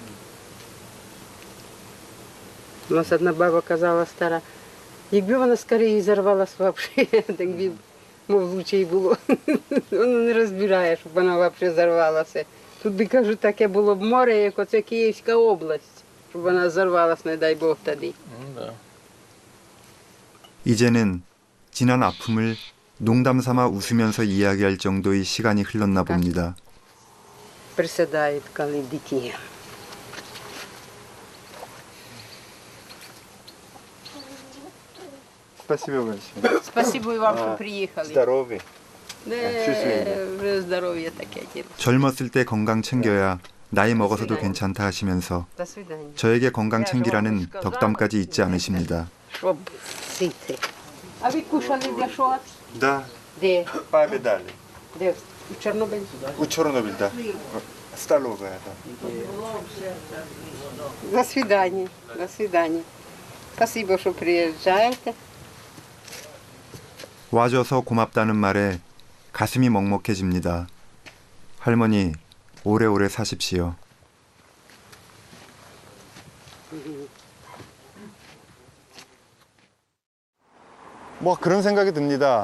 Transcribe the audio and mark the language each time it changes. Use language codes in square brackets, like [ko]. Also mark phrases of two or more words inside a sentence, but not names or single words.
[uk] У нас одна баба казала стара, якби вона скоріше зарвалась взагалі, так би, мов, лучше й було. Вона не розбирає, щоб вона взагалі зарвалася. Тут би, кажу, таке було б море, як оце Київська область, щоб вона зарвалась, не дай Бог, тоді. Да. [ko] 이제는 지난 아픔을 농담 삼아 웃으면서 이야기할 정도의 시간이 흘렀나 봅니다. [uk] Присідають, коли дикі. [ru] Спасибо большое. Спасибо вам, [uk] що приїхали. Здоровы. Вже здоров'я таке. [ko] 젊었을 때 건강 챙겨야 나이 먹어서도 괜찮다 하시면서 [uk] До свидання. [ko] 저에게 건강 챙기라는 덕담까지 잊지 않으십니다. [uk] Щоб сити. А ви кушали для що? Да, Де? папе дали. Де? У Чорнобилі? У Чорнобиль, да. Столовая, да. До свидання. До свидання. Спасибо, що приїжджаєте. [ko] 와줘서 고맙다는 말에 가슴이 먹먹해집니다. 할머니, 오래오래 사십시오. 뭐 그런 생각이 듭니다.